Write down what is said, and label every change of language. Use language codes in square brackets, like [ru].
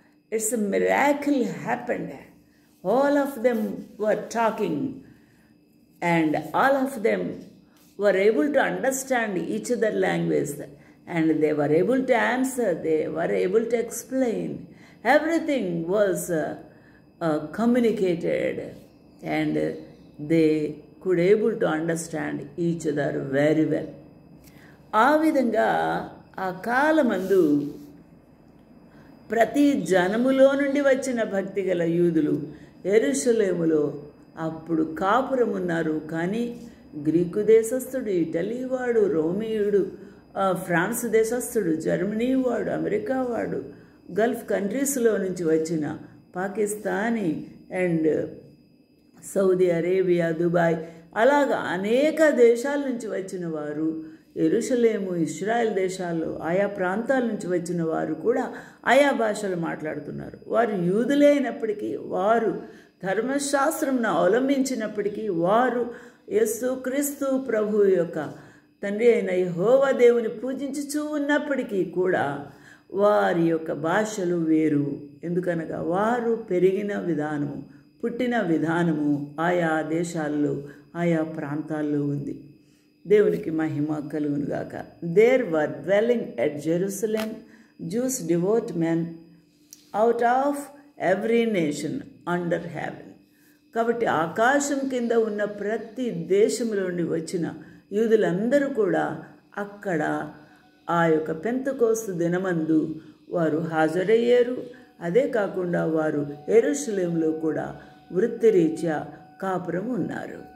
[en] It's a miracle happened. All of them were talking, and all of them were able to understand each other's language, and they were able to answer, they were able to explain. Everything was communicated, and they could able to understand each other very well. [te] ఆ విధంగా ఆ కాలమందు ప్రతి జనములో నుండి వచ్చిన భక్తి గల యూదులు యెరూషలేములో అప్పుడు కాపురం ఉన్నారు. కానీ గ్రీకు దేశస్థుడు, ఇటలీ వాడు, రోమియుడు, ఫ్రాన్స్ దేశస్థుడు, జర్మనీ వాడు, అమెరికా వాడు, గల్ఫ్ కంట్రీస్లో నుంచి వచ్చిన Pakistani and Saudi Arabia, Dubai, అలాగా అనేక దేశాల నుంచి వచ్చిన వారు, యెరూషలేము, ఇశ్రాయేల్ దేశాల్లో ఆయా ప్రాంతాల నుంచి వచ్చిన వారు కూడా ఆయా భాషలు మాట్లాడుతున్నారు. వారు యూదులే అయినప్పటికీ, వారు ధర్మశాస్త్రంను అవలంబించినప్పటికీ, వారు యేసుక్రీస్తు ప్రభు యొక్క తండ్రి అయిన యెహోవా దేవుని పూజించుచూ ఉన్నప్పటికీ కూడా వారి యొక్క భాషలు వేరు. ఎందుకనగా వారు పెరిగిన విధానము, పుట్టిన విధానము ఆయా దేశాల్లో ఆయా ప్రాంతాల్లో ఉంది. దేవునికి మహిమ కలుగునుగాక. [en] There were dwelling at Jerusalem Jews devout men out of every nation under heaven. [te] కాబట్టి ఆకాశం కింద ఉన్న ప్రతి దేశంలో నుండి వచ్చిన యూదులందరూ కూడా అక్కడ ఆ యొక్క పెంతెకోస్తు దినమందు వారు హాజరయ్యారు. అదే కాకుండా వారు యెరూషలేములో కూడా వృత్తిరీత్యా కాపురం ఉన్నారు.